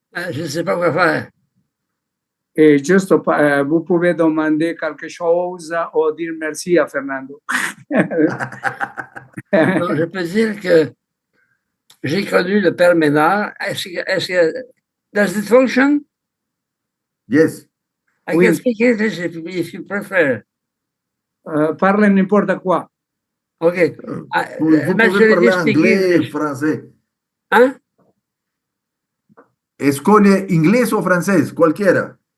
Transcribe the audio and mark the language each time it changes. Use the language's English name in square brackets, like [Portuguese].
[French] Je ne sais pas quoi faire. Juste, vous pouvez demander quelque chose ou dire merci à Fernando. Non, je peux dire que j'ai connu le Père Ménard. [English] Does it function? Yes. I can speak English if you prefer. [French] Parle n'importe quoi. [English] Okay. [French] Vous pouvez parler anglais, français. Hein? [Spanish] Escoge inglés o francés, cualquiera.